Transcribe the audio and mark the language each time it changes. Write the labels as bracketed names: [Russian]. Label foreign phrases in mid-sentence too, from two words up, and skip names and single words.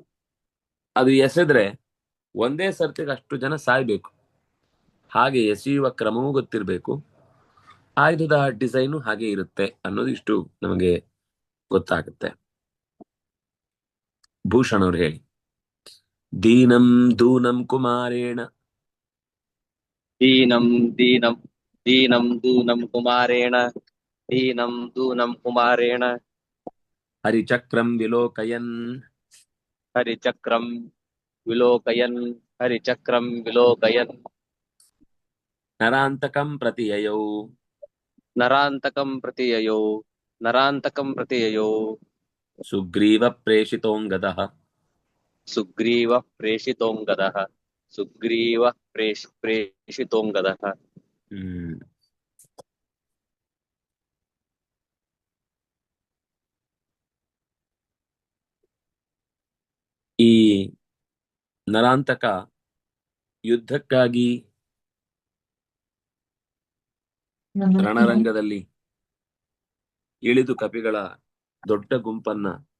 [Kannada] ಅದು ಎಸೆದ್ರೆ ಒಂದೇ ಸರ್ತಿಗೆ ಅಷ್ಟು ಜನ ಸಾಯ್ಬೇಕು. ಹಾಗೆ ಎಸೆಯುವ ಕ್ರಮವೂ ಗೊತ್ತಿರಬೇಕು, ಆಯುಧದ ಡಿಸೈನು ಹಾಗೆ ಇರುತ್ತೆ ಅನ್ನೋದು ಇಷ್ಟು ನಮಗೆ ಗೊತ್ತಾಗುತ್ತೆ. ಭೂಷಣ್ ಅವ್ರು ಹೇಳಿ. [Sanskrit] ದೀನಂ ದೂನಂ ಕುಮಾರೇಣ दीनं दीनं दीनं दूनं कुमारेण दीनं दूनं कुमारेण ಹರಿಚಕ್ರಂ ವಿಲೋಕಯನ್ हरिचक्रं विलोकयन् हरिचक्रं विलोकयन् ನರಾಂತಕಂ ಪ್ರತಿಯಯೌ नरान्तकं प्रत्यययो ಸುಗ್ರೀವ ಪ್ರೇಷಿತೋಂಗದಃ सुग्रीवः प्रेषितोऽङ्गदः [Kannada] ಈ ನರಾಂತಕ ಯುದ್ಧಕ್ಕಾಗಿ ರಣರಂಗದಲ್ಲಿ ಇಳಿದು ಕಪಿಗಳ ದೊಡ್ಡ ಗುಂಪನ್ನ